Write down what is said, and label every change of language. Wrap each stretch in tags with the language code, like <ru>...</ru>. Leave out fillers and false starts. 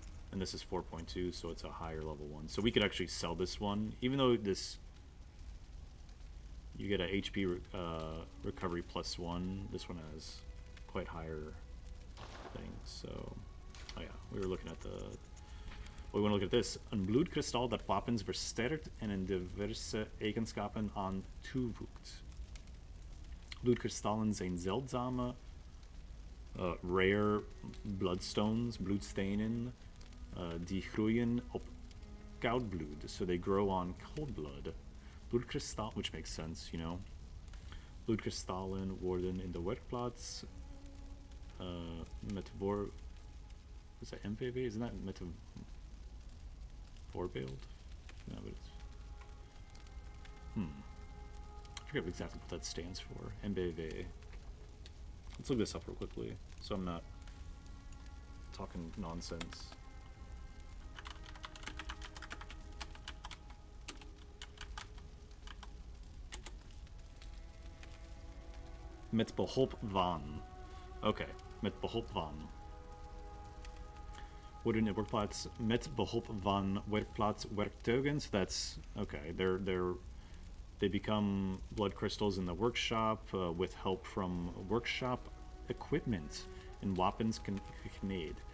<en>And this is 4.2, so it's a higher level one. So we could actually sell this one, even though this, you get a HP recovery +1. This one has quite higher things. So, oh yeah, we were looking at the. We want to look at this.</en> <nl>Een bloedkristal dat wapens versterkt en in diverse eigenschappen aan toevoegt. Bloedkristallen zijn zeldzame, rare bloodstenen, die groeien op koud bloed.</nl> <en>So they grow on cold blood. Bloedkristal, which makes sense, you know.</en> <nl>Bloedkristallen worden in de werkplaats met</nl> <en>Was that MVV? Isn't that meta Vorbild? No, but it's I forget exactly what that stands for. MBV. Let's look this up real quickly, so I'm not talking nonsense.</en> <nl>Met behulp van. Okay, met behulp van. Worden in werkplaats met behulp van werkplaatswerktuigen.</nl> <en>So that's okay. They become blood crystals in the workshop with help from workshop equipment</en> <nl>en wapens gekneed.</nl>